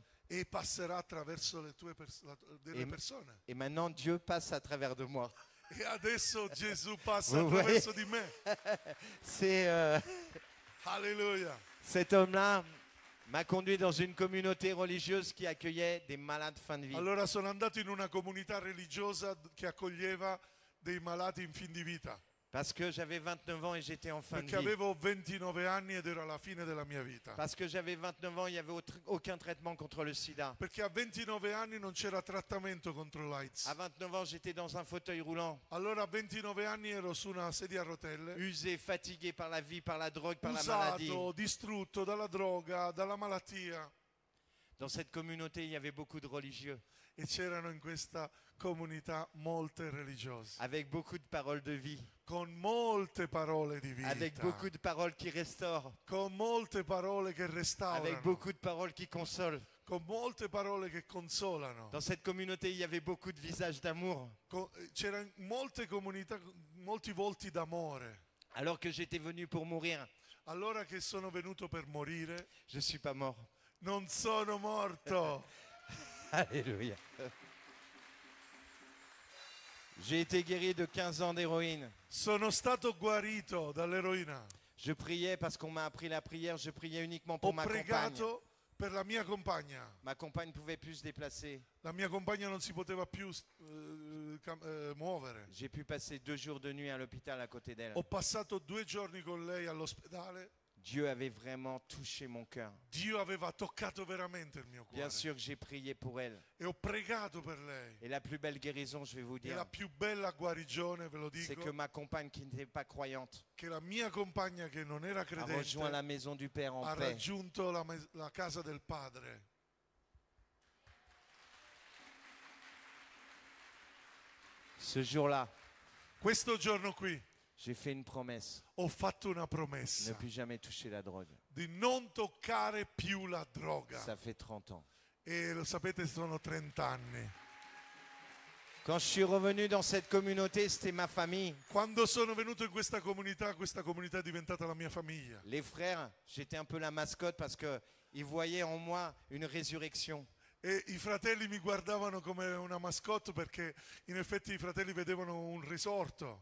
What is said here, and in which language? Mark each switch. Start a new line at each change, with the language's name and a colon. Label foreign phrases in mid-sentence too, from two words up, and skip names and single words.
Italian: e passerà attraverso delle
French: Et-
Italian: persone.
French: Et maintenant, Dieu passe à travers de moi.
Italian: E adesso Gesù passa
French: Vous
Italian: attraverso di me.
French: C'est Alleluia. cet homme-là m'a conduit dans une communauté religieuse qui accueillait des malades fin de vie.
Italian: Allora sono andato in una comunità religiosa che accoglieva dei malati in fin di vita,
French: Parce que j'avais 29 ans et j'étais en fin de
Italian: perché
French: vie.
Italian: avevo 29 anni ed ero alla fine della mia vita.
French: Parce que j'avais 29 ans, il n'y avait aucun traitement contre le sida.
Italian: Perché a 29 anni non c'era trattamento contro l'AIDS.
French: À 29 ans, j'étais dans un fauteuil roulant,
Italian: Allora a 29 anni ero su una sedia a rotelle,
French: usé, fatigué par la vie, par la drogue, par la maladie.
Italian: usato, distrutto dalla droga, dalla malattia.
French: Dans cette communauté, il y avait beaucoup de religieux,
Italian: E c'erano in questa comunità molte religiose,
French: avec beaucoup de paroles de vie,
Italian: con molte parole di
French: avec
Italian: vita,
French: beaucoup de paroles qui restaurent,
Italian: con molte parole che
French: avec
Italian: restaurano,
French: beaucoup de paroles qui consolent.
Italian: con molte parole che consolano.
French: Dans cette communauté, il y avait beaucoup de visages d'amour.
Italian: C'erano molte comunità, molti volti d'amore.
French: Alors que j'étais venu pour mourir,
Italian: Allora che sono venuto per morire,
French: je ne suis pas mort.
Italian: non sono morto.
French: Alléluia. J'ai été guéri de 15 ans d'héroïne.
Italian: Sono stato guarito dall'eroina.
French: Je priais parce qu'on m'a appris la prière, je priais uniquement
Italian: Ho
French: pour ma compagne.
Italian: pregato per la mia compagna.
French: Ma compagne ne pouvait plus se déplacer.
Italian: La mia compagna non si poteva più muovere.
French: J'ai pu passer 2 jours de nuit à l'hôpital à côté d'elle.
Italian: Ho passato 2 giorni con lei all'ospedale.
French: Dieu avait vraiment touché mon cœur.
Italian: Dio aveva toccato veramente il mio cuore.
French: Bien sûr que j'ai prié pour elle.
Italian: E ho pregato per lei.
French: Et la plus belle guérison, je vais vous
Italian: E
French: dire,
Italian: la più bella guarigione, ve lo
French: c'est
Italian: dico,
French: que ma compagne qui n'était pas croyante
Italian: che la mia compagna che non era
French: a rejoint la
Italian: credente
French: maison du Père en
Italian: ha
French: paix.
Italian: raggiunto la casa del Padre.
French: Ce jour-là,
Italian: Questo giorno qui
French: j'ai fait une promesse,
Italian: ho fatto una
French: ne
Italian: promessa
French: plus jamais toucher la drogue.
Italian: di non toccare più la droga.
French: Ça fait 30 ans.
Italian: E lo sapete, sono 30 anni.
French: Quand je suis revenu dans cette communauté, c'était ma famille.
Italian: Quando sono venuto in questa comunità è diventata la mia famiglia.
French: Les frères, j'étais un peu la mascotte parce qu'ils voyaient en moi une résurrection.
Italian: E i fratelli mi guardavano come una mascotte perché in effetti i fratelli vedevano un risorto.